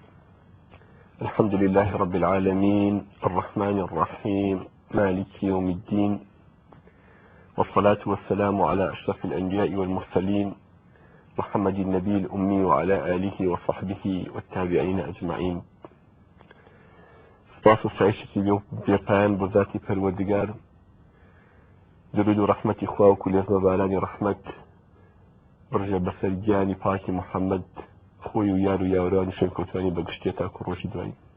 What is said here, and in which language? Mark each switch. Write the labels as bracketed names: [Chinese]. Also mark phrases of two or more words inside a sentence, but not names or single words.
[Arabic] الحمد لله رب العالمين الرحمن الرحيم مالك يوم الدين، والصلاة والسلام على أشرف الأنبياء والمرسلين محمد النبي الأمي وعلى آله وصحبه والتابعين أجمعين. [Central Kurdish] سپاس و ستایشی بێپایان بۆ ذاتی پەروەردگار، درود و ڕەحمەتی خوا و کولێزمە بارانی ڕەحمەت بڕژە بەسەر گیانی پاکی محەممەد، خۆی و یار و یاوەڕانی شوێنکەوتوانی بەگشتێ تاکو ڕۆژی دوایی.